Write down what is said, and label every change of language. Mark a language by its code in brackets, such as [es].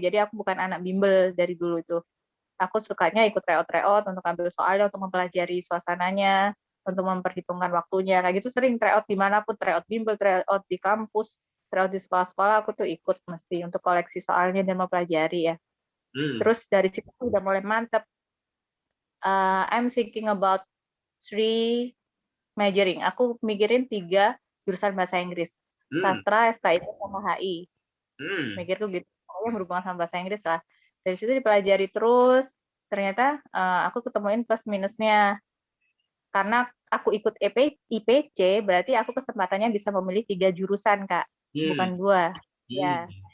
[id] Jadi aku bukan anak bimbel dari dulu itu. Aku sukanya ikut tryout untuk ambil soalnya, untuk mempelajari suasananya, untuk memperhitungkan waktunya. Kayak gitu sering tryout dimanapun, tryout bimbel, tryout di kampus, tryout di sekolah-sekolah, aku tuh ikut mesti untuk koleksi soalnya dan mempelajari ya. Terus dari situ udah mulai mantep. [en] I'm thinking about 3 majoring. [id] Aku mikirin 3 jurusan bahasa Inggris. Sastra, FKIP, sama HI. Mikirku gitu, yang berhubungan sama bahasa Inggris lah. Dari situ dipelajari terus, ternyata aku ketemuin plus minusnya. Karena aku ikut IPC, berarti aku kesempatannya bisa memilih 3 jurusan, Kak. Bukan 2. Ya.